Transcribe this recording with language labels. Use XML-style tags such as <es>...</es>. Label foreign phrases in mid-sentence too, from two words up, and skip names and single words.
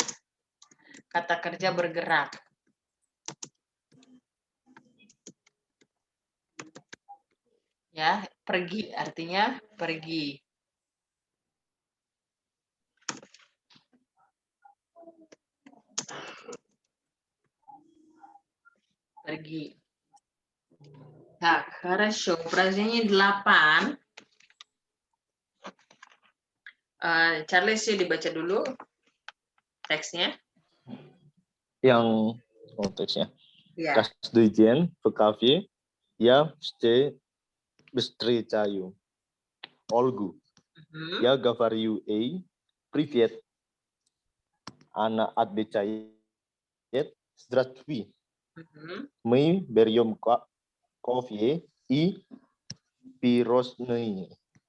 <id>Kata kerja bergerak. Ya, pergi artinya pergi. Pergi.</id> <ru>Так, хорошо. Упражнение 8.</ru> <id>Charles ya dibaca dulu teksnya. Yang teksnya. Ya.</id> <ru>Каждый день в кафе я встречаю Ольгу. Я говорю ей привет. Она отвечает здравствуй. Мы берем кофе и пирожные.</ru>